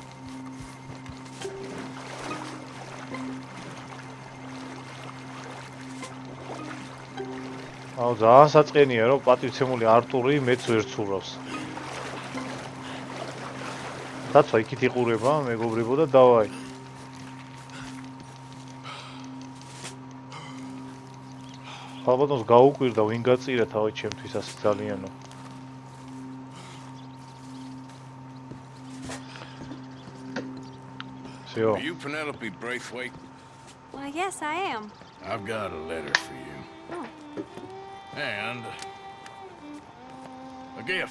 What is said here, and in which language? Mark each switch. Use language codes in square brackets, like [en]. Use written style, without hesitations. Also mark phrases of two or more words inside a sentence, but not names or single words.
[ka] აუ ძალიან საწყენია რომ პატივცემული არტური მეც ვერ ცურავს. დაცვა იქით იყურება, მეგობრებო და დავაი. ალბათოს გაუკვირდა ვინ გაწირა თავი ჩემთვის ასე ძალიანო. [en] Are you Penelope Braithwaite? Well, yes, I am. I've got a letter for you. Oh. And a gift.